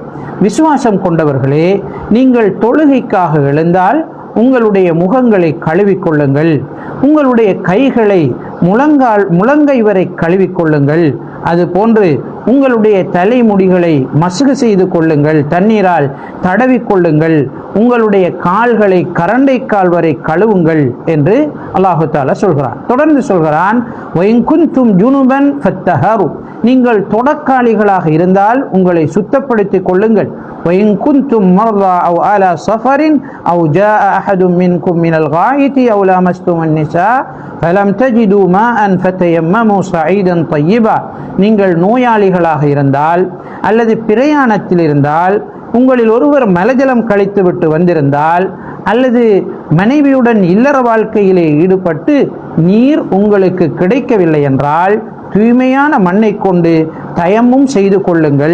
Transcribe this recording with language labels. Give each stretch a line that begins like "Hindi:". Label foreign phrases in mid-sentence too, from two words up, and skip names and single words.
Tamil: விசுவாசம் கொண்டவர்களே, நீங்கள் தொழுகைக்காக எழுந்தால் உங்களுடைய முகங்களை கழுவிக்கொள்ளுங்கள், உங்களுடைய கைகளை முழங்கை வரை கழுவிக்கொள்ளுங்கள், அதுபோன்று உங்களுடைய தலைமுடிகளை மசுகு செய்து கொள்ளுங்கள், தண்ணீரால் தடவிக்கொள்ளுங்கள், உங்களுடைய கால்களை கரண்டைக்கால் வரை கழுவுங்கள் என்று
Arabic: الله تعالى
Tamil: சொல்கிறான். தொடர்ந்து சொல்கிறான்,
Arabic: وإن كنتم جنبا فاطهروا,
Tamil: நீங்கள் தொடக்காலிகளாக இருந்தால் உங்களை சுத்தப்படுத்திக் கொள்ளுங்கள்.
Arabic: وإن كنتم مرضى أو على سفر أو جاء أحد منكم من الغائط أو لامستم النساء فلم تجدوا ماء فتيمموا صعيدا طيبا.
Tamil: நீங்கள் நோயாளிகளாக இருந்தால் அல்லது பிரயாணத்தில் இருந்தால், உங்களில் ஒருவர் மலஜலம் கழித்து விட்டு வந்திருந்தால், அல்லது மனைவியுடன் இல்லற வாழ்க்கையிலே ஈடுபட்டு நீர் உங்களுக்கு கிடைக்கவில்லை என்றால் தூய்மையான மண்ணை கொண்டு தயம்மும் செய்து கொள்ளுங்கள்.